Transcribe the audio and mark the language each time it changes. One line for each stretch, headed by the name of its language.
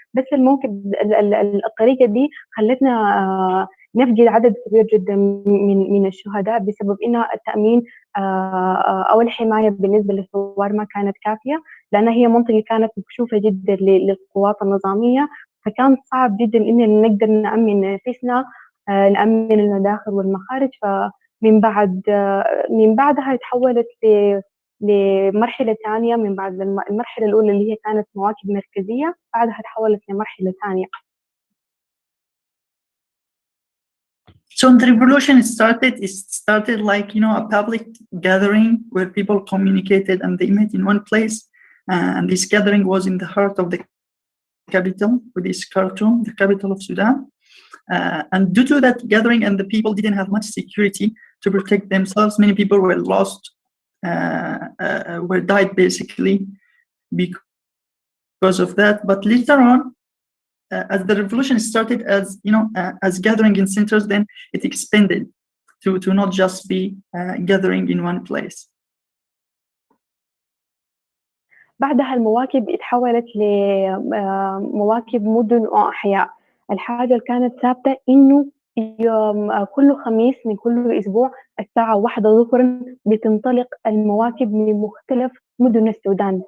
Arabic: بس الموكب الطريقة دي خلتنا نفقد عدد كبير جدا من الشهداء، بسبب إن التأمين أو الحماية بالنسبة للثوار ما كانت كافية، لأن هي منطقة كانت مكشوفة جدا للقوات النظامية، فكان صعب جدا إن نقدر نأمن نفسنا، نأمن المداخل والمخارج. فمن بعدها تحولت لمرحلة ثانية. من بعد المرحلة الأولى اللي هي كانت مواكب مركزية، بعدها تحولت لمرحلة ثانية.
English: So the revolution started like, a public gathering where people communicated and they met in one place. And this gathering was in the heart of the capital, which is Khartoum, the capital of Sudan. And due to that gathering, and the people didn't have much security to protect themselves, many people were lost, were died basically because of that. But later on, as the revolution started as gathering in centers, then it expanded to not just be gathering in one place.
Arabic: بعدها المواكب اتحولت لمواكب مدن وأحياء. الحاجة اللي كانت ثابتة إنه كل خميس من كل أسبوع الساعة 1 ظهرا بتنطلق المواكب من مختلف مدن السودان.